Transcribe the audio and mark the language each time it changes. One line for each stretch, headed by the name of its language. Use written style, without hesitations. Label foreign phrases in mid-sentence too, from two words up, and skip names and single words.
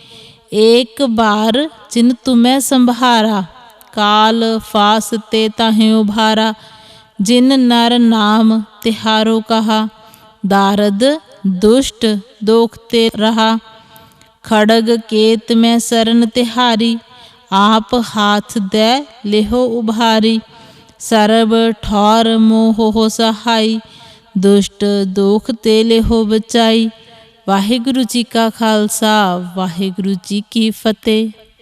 Braj: एक बार जिन तुम्हें संभारा, काल फास ते ताहें उभारा। जिन नर नाम तिहारो कहा, दारद दुष्ट दोखते रहा। खड़ग केत में सरन तिहारी, आप हाथ दे लेहो उभारी। ਸਰਬ ਠੌਰ ਮੋਹ ਹੋ ਸਹਾਈ, ਦੁਸ਼ਟ ਦੋਖ ਤੇ ਲਿਹੋ ਬਚਾਈ।
Punjabi: ਵਾਹਿਗੁਰੂ ਜੀ ਕਾ ਖਾਲਸਾ, ਵਾਹਿਗੁਰੂ ਜੀ ਕੀ ਫਤਿਹ।